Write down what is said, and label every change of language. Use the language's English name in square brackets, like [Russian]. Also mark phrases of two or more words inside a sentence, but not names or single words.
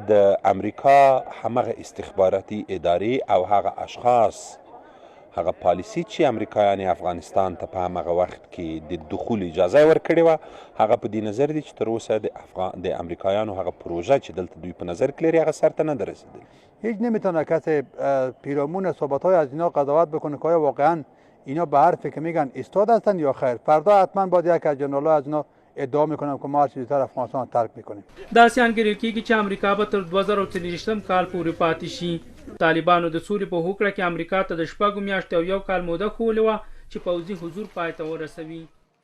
[Pashto] د امریکا همغه استخباراتي ادارې او هغه اشخاص هغه پالیسي چې امریکایان افغانستان ته په همغه وخت کې د دخول اجازه ورکړې وه هغه په دې نظر دي چې تر اوسه د امریکایانو هغه پروژه چې دلته دوی په نظر کې لري هغه سر ته نه ده رسیدلی. [Persian] هیچ نمیتونه کسی پیرامون صحبت‌های از اینا قضاوت بکنه که آیا واقعا اینا به حرفی که میگن ایستاد هستن یا خیر. فردا حتما باید یک از جنرال‌ها از اینا ادعا میکنم که ما هر چیزی تر افغانستان ترک میکنیم. [Pashto] داسې انګیرل کیږي چې امریکا به تر 2023 کال پورې پاتې شي. طالبانو د سولې په هوکړه کې امریکا ته د 6 میاشتې او 1 کال موده ښوولې وه چې پوځي حضور پای ته ورسوي.